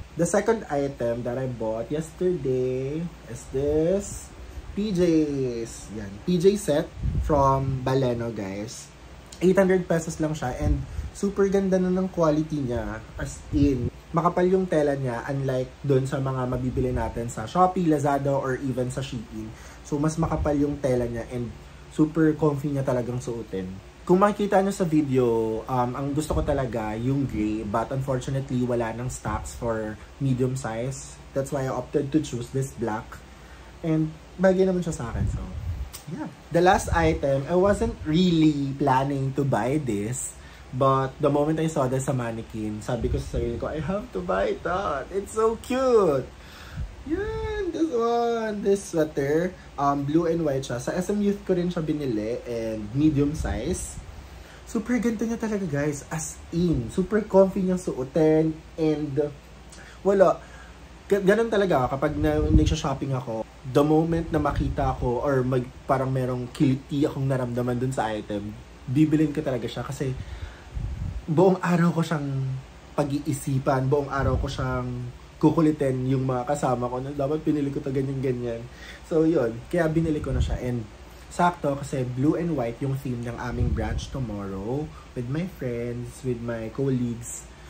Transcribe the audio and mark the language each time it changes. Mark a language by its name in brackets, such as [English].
[English] The second item that I bought yesterday is this PJs. Yan, PJ set from Baleno, guys. [Filipino] 800 pesos lang siya and super ganda na ng quality niya, as in, makapal yung tela niya unlike doon sa mga mabibili natin sa Shopee, Lazada, or even sa Shein. So, mas makapal yung tela niya and super comfy niya talagang suotin. Kung makikita nyo sa video, ang gusto ko talaga yung gray, [English] but unfortunately, [Filipino] wala nang stocks for medium size. [English] That's why I opted to choose this black. [Filipino] And bagay naman siya sa akin, so yeah. [English] The last item, I wasn't really planning to buy this. But the moment I saw this sa mannequin, [Filipino] sabi ko sa sarili ko, [English] I have to buy that. It's so cute. Yan, this one. [Filipino] This sweater, blue and white siya. Sa SM Youth ko rin siya binili and medium size. Super ganito niya talaga, guys. As in, super comfy niyang suotin and wala. Ganun talaga kapag nagsha-shopping ako. The moment na makita ko or parang merong kiliti akong naramdaman dun sa item, bibilin ko talaga siya kasi buong araw ko siyang pag-iisipan, buong araw ko siyang kukulitin yung mga kasama ko na dapat pinili ko to ganyan-ganyan. So yun, kaya binili ko na siya and Sakto kasi [English] blue and white yung theme ng aming branch tomorrow with my friends, with my colleagues.